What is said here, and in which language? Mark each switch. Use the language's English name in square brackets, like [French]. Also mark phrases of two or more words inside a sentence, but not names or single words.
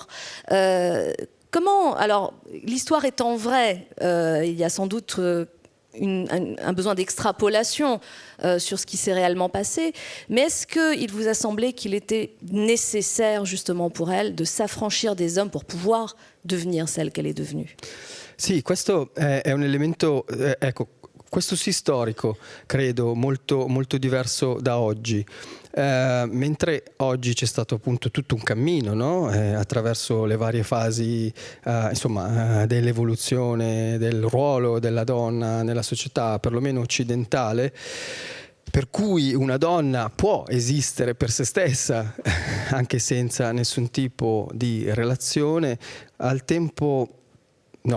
[French] Comment, alors, l'histoire étant vraie, il y a sans doute un besoin d'extrapolation sur ce qui s'est réellement passé, mais est-ce qu'il vous a semblé qu'il était nécessaire justement pour elle de s'affranchir des hommes pour pouvoir devenir celle qu'elle est devenue? [Italian] Sì, questo è un elemento, ecco, questo sì storico, credo, molto, molto diverso da oggi. Mentre oggi c'è stato appunto tutto un cammino, no? Attraverso le varie fasi dell'evoluzione del ruolo della donna nella società, perlomeno occidentale, per cui una donna può esistere per se stessa anche senza nessun tipo di relazione, al tempo no.